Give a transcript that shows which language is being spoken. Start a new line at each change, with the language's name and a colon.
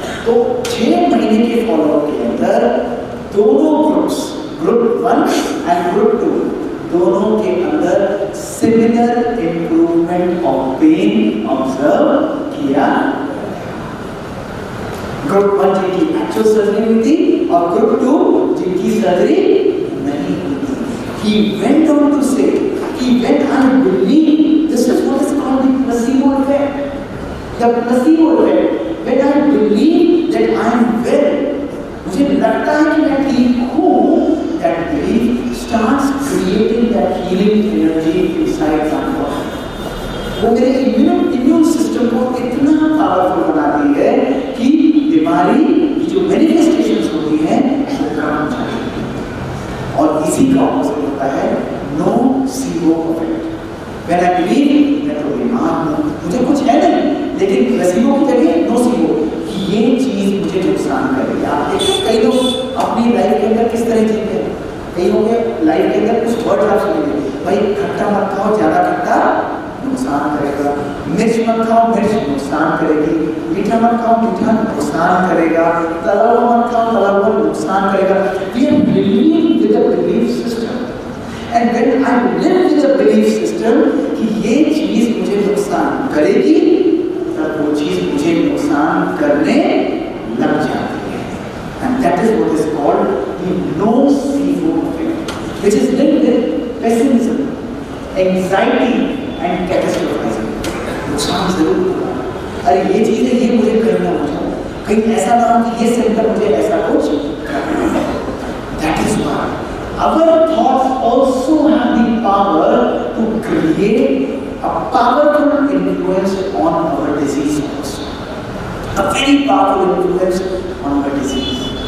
Hindi: तो 6 महीने के फॉलोअप के अंदर दोनों ग्रुप्स, ग्रुप 1 एंड ग्रुप 2, दोनों के अंदर similar improvement of pen observe किया। ग्रुप 1 जिनकी एक्चुअल सर्जरी हुई थी और ग्रुप 2 जिनकी सर्जरी नहीं हुई थी।
English: He went on to say, when I believe, this is what is called the placebo effect. The placebo effect. When I believe that I am well,
Hindi: मुझे लगता है कि मैं ठीक हूँ,
English: that belief starts creating that healing energy inside my body.
Hindi: वो मेरे immune system को इतना पावरफुल बनाती है कि बीमारी की जो मैनिफेस्टेशंस होती हैं वो कम हो जाती है। और इसी का ऑपोजिट होता है नोसीवो इफेक्ट।
English: When I believe
Hindi: मैं तो बीमार हूँ, मुझे कुछ है नहीं, लेकिन प्लेसिबो की जगह नोसीवो कि ये चीज मुझे नुकसान करेगी। आप देखिए कई लोग अपनी लाइफ के अंदर किस तरह जीते हैं, कई लोग लाइफ के अंदर कुछ वर्ड आप सुनेंगे, भाई खट्टा मत खाओ, ज्यादा खट्टा नुकसान करेगा, मिर्च मत खाओ, मिर्च नुकसान करेगी, मीठा मत खाओ, मीठा नुकसान करेगा, तला हुआ मत खाओ, तला हुआ नुकसान करेगा।
English: We are living with a belief system, and when I live with a belief system
Hindi: कि ये चीज मुझे नुकसान करेगी, तब वो चीज मुझे नुकसान करने लग जाती है,
English: and that is what is called the nocebo effect, which is linked with pessimism, anxiety and catastrophizing।
Hindi: नुकसान जरूर होगा, अरे ये चीज है, ये मुझे करना हो जाए, कहीं ऐसा ना हो कि ये सिम्टम मुझे ऐसा कुछ करना है।
English: That is why our thoughts also have the power to create a powerful influence on our disease also, a very powerful influence on our disease।